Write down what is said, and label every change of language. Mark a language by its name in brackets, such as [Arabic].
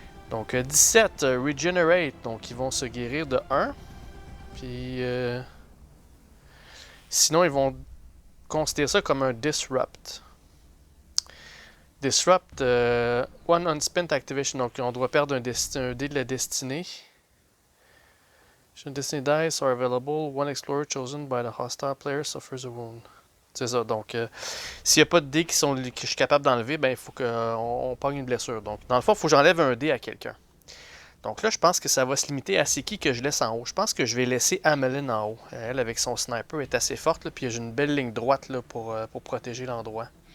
[French] Donc 17, Regenerate, donc ils vont se guérir de 1. Puis sinon, ils vont considérer ça comme un Disrupt. Disrupt, [English] one unspent activation, [French] donc on doit perdre un dé de la destinée. [English] Should Destiny dice are available, one explorer chosen by the hostile player suffers a wound. [French] C'est ça, donc s'il n'y a pas de dés que je suis capable d'enlever, ben il faut qu'on pogne une blessure. Donc dans le fond, il faut que j'enlève un dé à quelqu'un. Donc là, je pense que ça va se limiter à c'est qui que je laisse en haut. Je pense que je vais laisser Ameline en haut. Elle, avec son sniper, est assez forte, là, puis j'ai une belle ligne droite là, pour protéger l'endroit.